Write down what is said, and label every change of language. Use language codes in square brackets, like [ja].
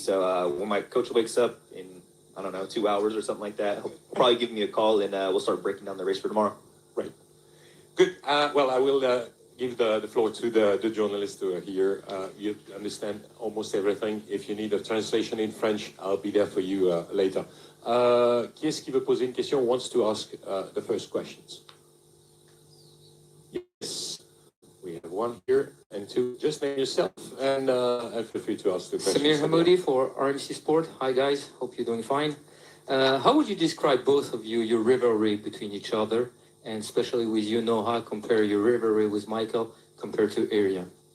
[en] So when my coach wakes up in 2 hours or something like that, he'll probably give me a call and we'll start breaking down the race for tomorrow. Right. Good. Well, I will give the floor to the journalist here. You understand almost everything. If you need a translation in French, I'll be there for you later. [fr] Qui est-ce qui veut poser une question? [en] Wants to ask the first questions? Yes. We have one here and two. Just name yourself and feel free to ask the question. Samir Hamoudi for RMC Sport. Hi guys, hope you're doing fine. How would you describe both of you, your rivalry between each other, and especially with you, Noah, compare your rivalry with Michael compared to Arian?